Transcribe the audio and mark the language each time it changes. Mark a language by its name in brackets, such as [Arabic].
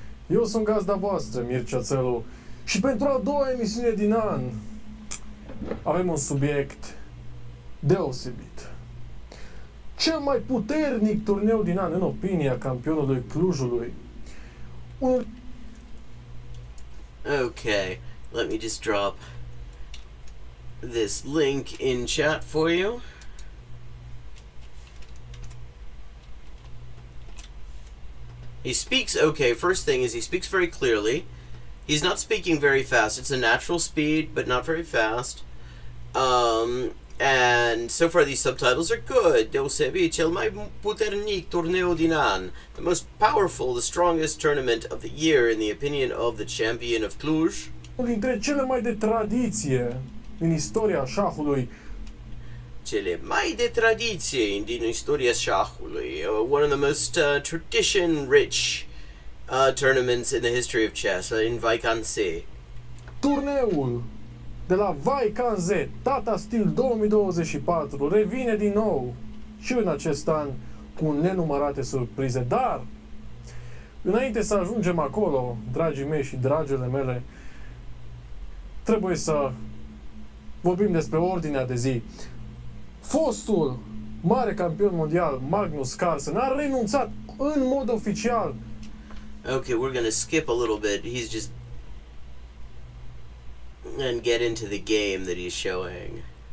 [Romanian] Eu sunt gazda voastră, Mircea Țelu, și pentru a doua emisiune din an avem un subiect deosebit. Cel mai puternic turneu din an, în opinia campionului Clujului. [English] Okay, let me just drop this link in chat for you. He speaks, okay, first thing is he speaks very clearly. He's not speaking very fast. It's a natural speed, but not very fast. And so far these subtitles are good. [Romanian] Deosebit cel mai puternic turneu din an. [English] The most powerful, the strongest tournament of the year in the opinion of the champion of Cluj. [Romanian] Unul dintre cele mai de tradiție din istoria șahului. Cele mai de tradiție din istoria șahului. [English] One of the most tradition-rich tournaments in the history of chess, in Vaikanse. [Romanian] Turneul de la Vaikanse, Tata Steel 2024, revine din nou și în acest an cu nenumărate surprize. Dar, înainte să ajungem acolo, dragii mei și dragile mele, trebuie să vorbim despre ordinea de zi. Fostul mare campion mondial Magnus Carlsen a renunțat în mod oficial. [English] Okay, we're gonna skip a little bit. He's just... and get into the game that he's showing.